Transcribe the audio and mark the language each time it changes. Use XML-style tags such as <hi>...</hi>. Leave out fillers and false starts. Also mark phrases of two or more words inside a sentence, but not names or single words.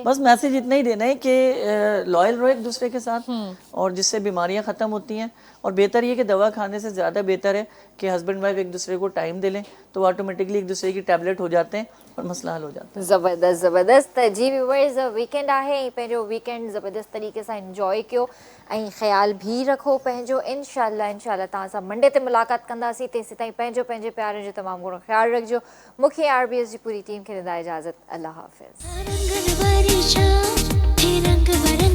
<ur>بس میسج اتنا ہی دینا ہے کہ لائل رہو ایک دوسرے کے ساتھ, اور جس سے بیماریاں ختم ہوتی ہیں. اور بہتر یہ کہ دوا کھانے سے زیادہ بہتر ہے کہ ہسبینڈ وائف ایک دوسرے کو ٹائم دے لیں, تو آٹومیٹکلی ایک دوسرے کی ٹیبلٹ ہو جاتے ہیں اور مسئلہ حل ہو جاتا ہے.</ur> <sd>زبردست. جی ویورز, ویکینڈ आहे, पंहिंजो वीकेंड ज़बरदस्त तरीक़े सां इंजॉय कयो ऐं ख़्याल बि रखो पंहिंजो. इंशाल्लाह तव्हां सां मंडे ते मुलाक़ात कंदासीं. तेसीं ताईं पंहिंजे प्यारनि जो तमामु घणो ख़्यालु रखिजो. मूंखे RBS जी पूरी टीम खे ॾींदा इजाज़त. अल्लाह हाफ़िज़.</sd>